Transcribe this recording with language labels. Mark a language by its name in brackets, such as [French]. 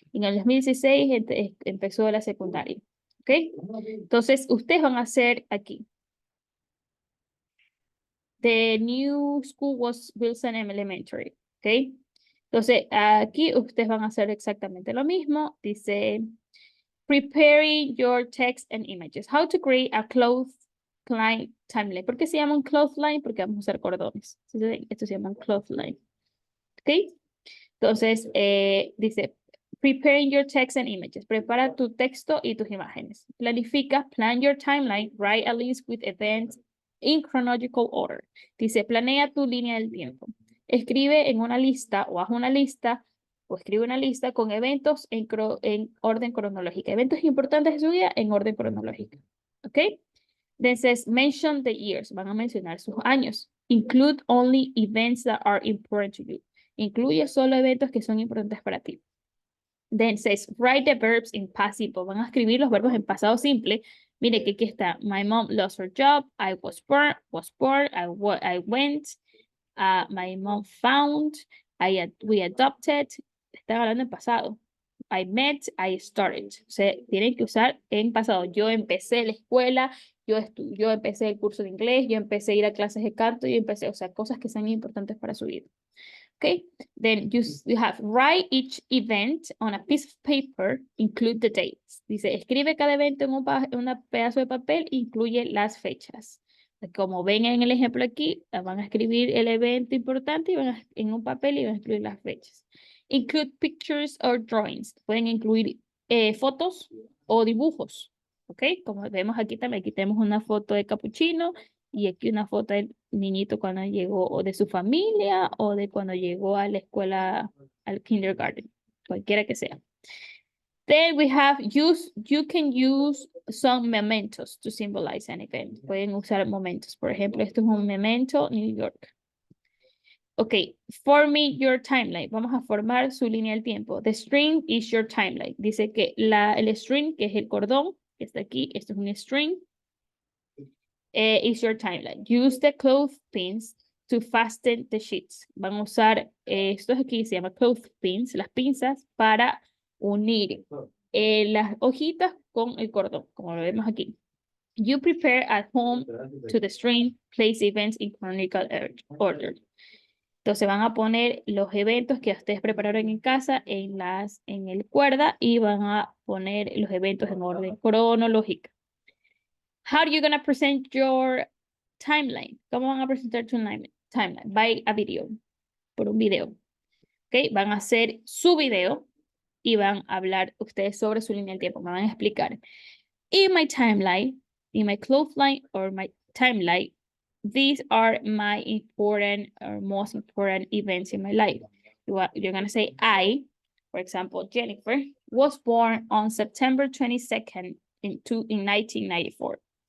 [Spanish] Y en el 2016 empezó la secundaria. ¿Ok? Entonces, ustedes van a hacer aquí. [English] The new school was Wilson Elementary, ¿ok? [Spanish] Entonces, aquí ustedes van a hacer exactamente lo mismo. [English] Dice, preparing your text and images. How to create a clothesline timeline. [Spanish] ¿Por qué se llama un clothesline? Porque vamos a usar cordones. Esto se llama un clothesline, ¿ok? Entonces, dice, [English] preparing your text and images. [Spanish] Prepara tu texto y tus imágenes. Planifica, [English] plan your timeline, write a list with events in chronological order. [Spanish] Dice, planea tu línea del tiempo. Escribe en una lista o haz una lista o escribe una lista con eventos en orden cronológico. Eventos importantes de su vida en orden cronológico. ¿Ok? [English] Then says, mention the years. [Spanish] Van a mencionar sus años. [English] Include only events that are important to you. [Spanish] Incluye solo eventos que son importantes para ti. [English] Then says, write the verbs in past simple. [Spanish] Van a escribir los verbos en pasado simple. Mire que aquí está, [English] my mom lost her job, I was born, I went, my mom found, we adopted. [Spanish] Están hablando en pasado. [English] I met, I started. [Spanish] O sea, tienen que usar en pasado. Yo empecé la escuela, yo empecé el curso de inglés, yo empecé a ir a clases de canto, yo empecé, o sea, cosas que sean importantes para su vida. [English] Okay, then you have write each event on a piece of paper, include the dates. [Spanish] Dice, escribe cada evento en un pedazo de papel, incluye las fechas. Como ven en el ejemplo aquí, van a escribir el evento importante y en un papel y van a escribir las fechas. [English] Include pictures or drawings. [Spanish] Pueden incluir fotos o dibujos. ¿Ok? Como vemos aquí también, aquí tenemos una foto de capuchino y aquí una foto del niñito cuando llegó o de su familia o de cuando llegó a la escuela, al kindergarten, cualquiera que sea. [English] Then we have you can use some mementos to symbolize an event. [Spanish] Pueden usar momentos. Por ejemplo, esto es un memento, New York. [English] Ok, forming your timeline. [Spanish] Vamos a formar su línea del tiempo. [English] The string is your timeline. [Spanish] Dice que el string, que es el cordón, que está aquí, esto es un string, [English] is your timeline. Use the clothespins to fasten the sheets. [Spanish] Van a usar, estos aquí se llama clothespins, las pinzas, para unir las hojitas con el cordón, como lo vemos aquí. [English] You prepare at home to the string, place events in chronological order. [Spanish] Entonces van a poner los eventos que ustedes prepararon en casa en el cuerda y van a poner los eventos en orden cronológica. [English] How are you going to present your timeline? [Spanish] ¿Cómo van a presentar tu timeline? [English] By a video, [Spanish] por un video. ¿Ok? Van a hacer su video y van a hablar ustedes sobre su línea del tiempo. Me van a explicar. [English] In my timeline, in my clothesline or my timeline, these are my important or most important events in my life. You're going to say, I, for example, Jennifer, was born on September 22nd in 1994.